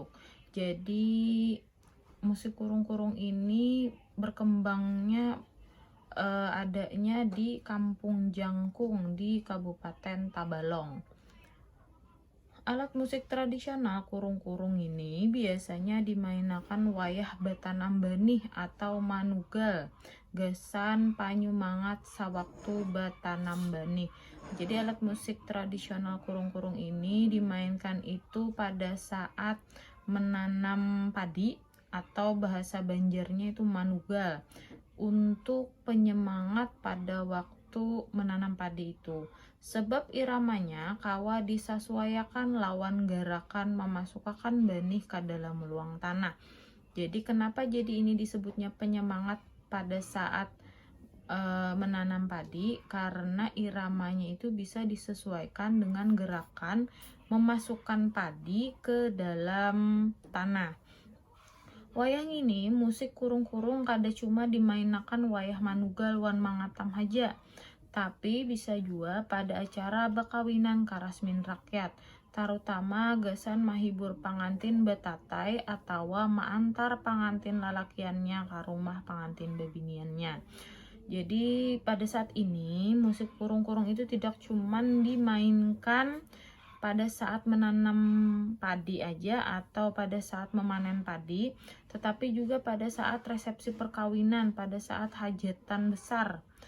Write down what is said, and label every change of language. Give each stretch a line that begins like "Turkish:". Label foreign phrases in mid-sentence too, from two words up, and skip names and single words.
Indonesian: Jadi musik kurung-kurung ini berkembangnya adanya di Kampung Jangkung di Kabupaten Tabalong.
Banjar: Alat musik tradisional kurung-kurung ini biasanya dimainkan wayah batanam benih atau manugal, gasan panyumangat sawaktu batanam benih.
Indonesian: Jadi alat musik tradisional kurung-kurung ini dimainkan itu pada saat menanam padi, atau bahasa Banjarnya itu manugal, untuk penyemangat pada waktu menanam padi itu.
Banjar: Sebab iramanya kawa disesuaikan lawan gerakan memasukkan benih ke dalam luang tanah.
Indonesian: Jadi kenapa jadi ini disebutnya penyemangat pada saat menanam padi? Karena iramanya itu bisa disesuaikan dengan gerakan memasukkan padi ke dalam tanah.
Banjar: Wayang ini musik kurung-kurung kada cuma dimainkan wayah manugal wan mangatam haja, tapi bisa juga pada acara bakawinan karasmin rakyat, terutama gasan mahibur pangantin betatai atau maantar pangantin lalakiannya ke rumah pangantin bebiniannya.
Indonesian: Jadi pada saat ini musik kurung-kurung itu tidak cuman dimainkan pada saat menanam padi aja atau pada saat memanen padi, tetapi juga pada saat resepsi perkawinan, pada saat hajatan besar.